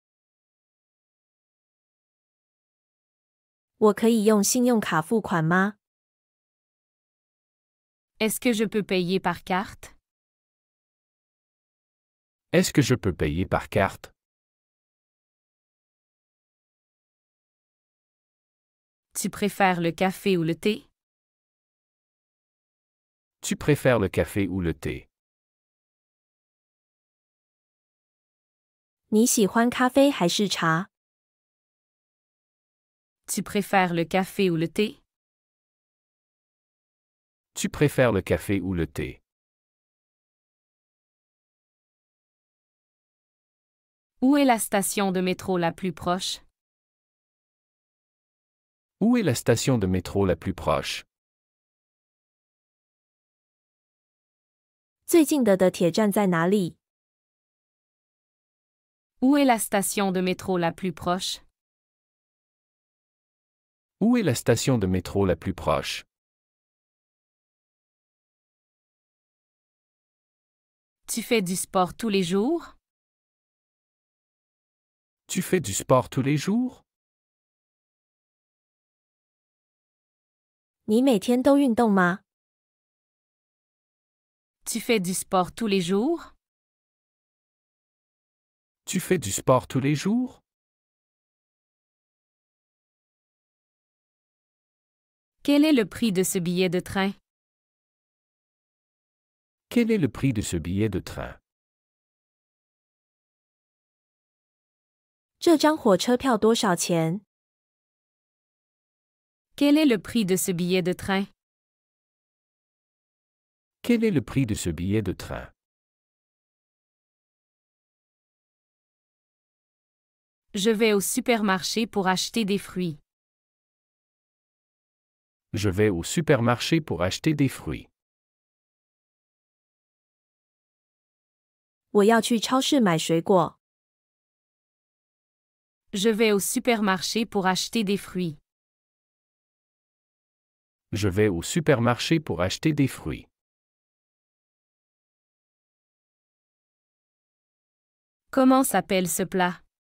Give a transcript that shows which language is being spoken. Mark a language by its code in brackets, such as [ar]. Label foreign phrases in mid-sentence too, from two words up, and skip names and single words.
[zh] 我可以用信用卡付款吗？ [fr] Est-ce que je peux payer par carte? Est-ce que je peux payer par carte? Tu préfères le café ou le thé? Tu préfères le café ou le thé? [zh] 你喜欢咖啡还是茶？ [fr] Tu préfères le café ou le thé? Tu préfères le café ou le thé? Où est la station de métro la plus proche? Où est la station de métro la plus proche? [zh] 最近的铁站在哪里？ [fr] Où est la station de métro la plus proche? Où est la station de métro la plus proche? Tu fais du sport tous les jours? Tu fais du sport tous les jours? [zh] 你每天都运动吗？ [fr] Tu fais du sport tous les jours? Tu fais du sport tous les jours? Quel est le prix de ce billet de train? Quel est le prix de ce billet de train? [zh] 这张火车票多少钱？ [fr] Quel est le prix de ce billet de train? Quel est le prix de ce billet de train? Je vais au supermarché pour acheter des fruits. Je vais au supermarché pour acheter des fruits. [zh] 我要去超市买水果。 [fr] Je vais au supermarché pour acheter des fruits. Je vais au supermarché pour acheter des fruits. Comment s'appelle ce plat?